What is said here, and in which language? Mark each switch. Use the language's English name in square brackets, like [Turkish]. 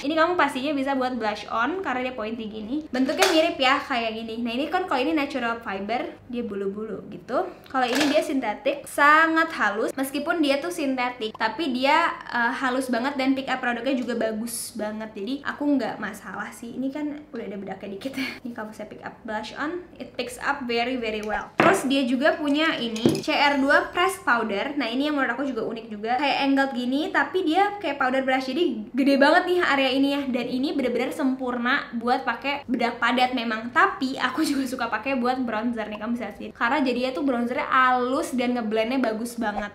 [Indonesian] Ini kamu pastinya bisa buat blush on karena dia pointy gini. Bentuknya mirip ya kayak gini. Nah ini kan kalau ini natural fiber, dia bulu-bulu gitu. Kalau ini dia sintetik, sangat halus. Meskipun dia tuh sintetik, tapi dia halus banget dan pick up produknya juga bagus banget. Jadi aku nggak masalah sih. Ini kan udah ada bedaknya dikit. Ini kalau saya [English] pick up blush on, it picks up very well. [Indonesian] Terus dia juga punya ini CR2 pressed powder. Nah ini yang menurut aku juga unik juga, kayak angled gini tapi dia kayak powder brush, jadi gede banget nih area ini ya. Dan ini bener-bener sempurna buat pakai bedak padat memang, tapi aku juga suka pakai buat bronzer nih, kamu bisa lihat karena jadinya tuh bronzernya halus dan ngeblendnya bagus banget.